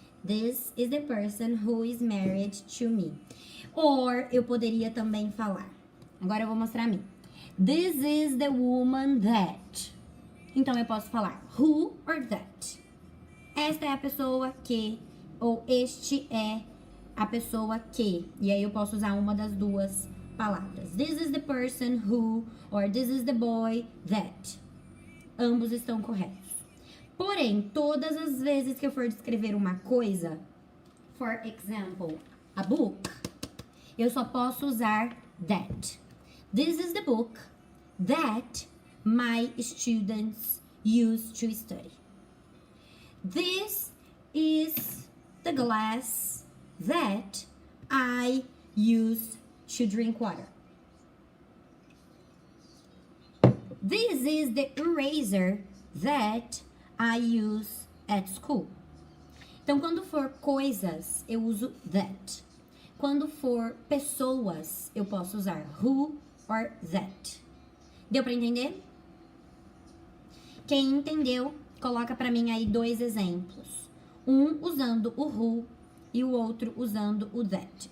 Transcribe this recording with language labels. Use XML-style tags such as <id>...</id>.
<en>This is the person who is married to me.</en> <pt>Or eu poderia também falar. Agora eu vou mostrar a mim.</pt> <en>This is the woman that.</en> <pt>Então eu posso falar</pt> <en>who or that.</en> <pt>Esta é a pessoa que. Ou este é a pessoa que. E aí eu posso usar uma das duas palavras.</pt> <en>This is the person who. Or this is the boy that.</en> <pt>Ambos estão corretos. Porém, todas as vezes que eu for descrever uma coisa,</pt> <en>for example, a book,</en> <pt>eu só posso usar that.</pt> <en>This is the book that my students use to study. This is the glass that I use to drink water. This is the eraser that I use at school.</en> <pt>Então, quando for coisas, eu uso that. Quando for pessoas, eu posso usar who or that. Deu pra entender? Quem entendeu, coloca pra mim aí 2 exemplos. Um usando o who e o outro usando o that.</pt>